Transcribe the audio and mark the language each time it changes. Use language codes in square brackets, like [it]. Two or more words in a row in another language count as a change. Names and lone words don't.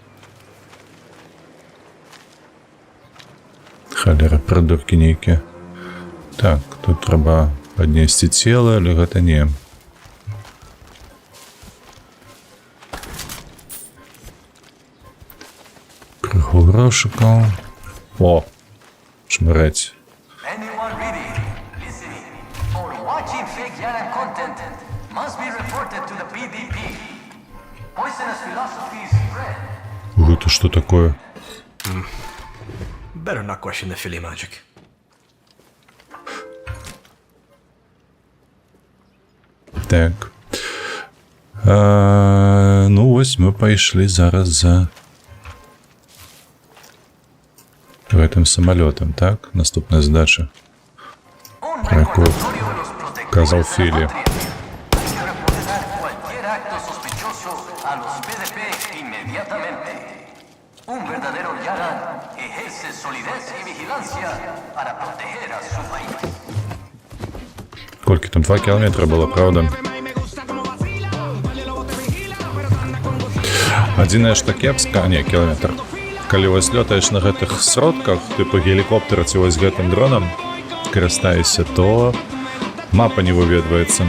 [be] Халера, прыдуркі нейкія. Так, тут трэба паднесці цела, але гэта не. Крыху грошыкаў. О, шмырэць. [en] Anyone reading, listening, or watching fake Yaran content must be reported to the PDP. Poisonous philosophies spread. [be] Гэта што такое? [en] Better not question the Philly magic. [be] Так. Ну, вось мы пайшлі зараз за гэтым самалётам, так? Наступная задача, про якую казаў Філі. [es] Cualquier acto sospechoso a los PDP inmediatamente. Un verdadero Yaran ejerce solidez y vigilancia para proteger a su país. [be] Колькі там 2 кілометра было, правда? Адзінае што кепска, не, кілометр. Калі вось лётаеш на гэтых сродках, тыпу гелікоптера ці вось гэтым дронам карыстаешся, то мапа не выведваецца.